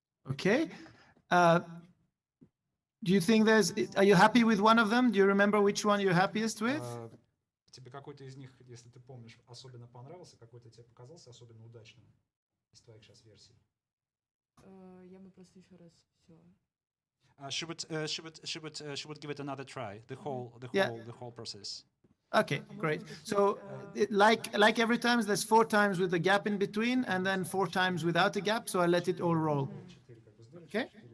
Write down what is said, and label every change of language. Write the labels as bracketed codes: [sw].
[en] Okay. Do you think are you happy with one of them? Do you remember which one you're happiest with? [ru] Тебе какой-то из них, если ты помнишь, особенно понравился, какой-то тебе показался особенно удачным из твоих сейчас версий? Я бы просто еще раз все. [en] She would give it another try. The whole process. Okay, great. So like every time, there's 4 times with a gap in between, and then 4 times without a gap. So I let it all roll. Okay.